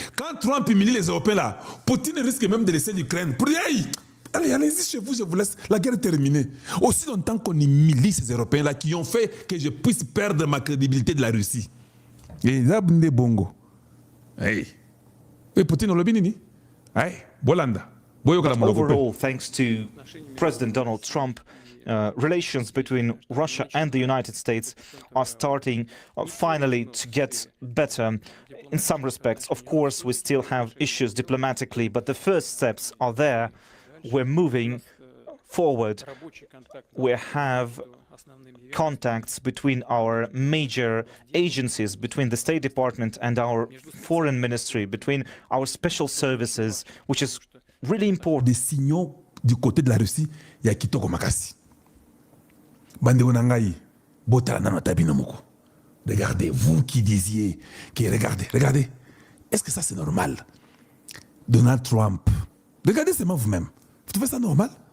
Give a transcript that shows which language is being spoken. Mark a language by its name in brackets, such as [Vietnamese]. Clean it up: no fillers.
[French] Quand Trump humilie les Européens là, Poutine risque même de laisser l'Ukraine. Pour dire, hey, allez-y chez vous, je vous laisse, la guerre est terminée. Aussi longtemps qu'on humilie ces Européens là qui ont fait que je puisse perdre ma crédibilité de la Russie. Et là, bongo. Hey. Et Poutine on l'a bien dit. Hey, Bolanda. [English] Overall, thanks to President Donald Trump, relations between Russia and the United States are starting finally to get better in some respects. Of course, we still have issues diplomatically, but the first steps are there. We're moving forward. We have contacts between our major agencies, between the State Department and our Foreign Ministry, between our special services, which is really important. [French] Des signaux du côté de la Russie, il y a [Lingala] Kitoko Makasi. Bande Onangai, Botana Notabino Moko. [French] Regardez, vous qui disiez, regardez. Est-ce que ça c'est normal? Donald Trump. Regardez seulement vous-même. Vous trouvez ça normal?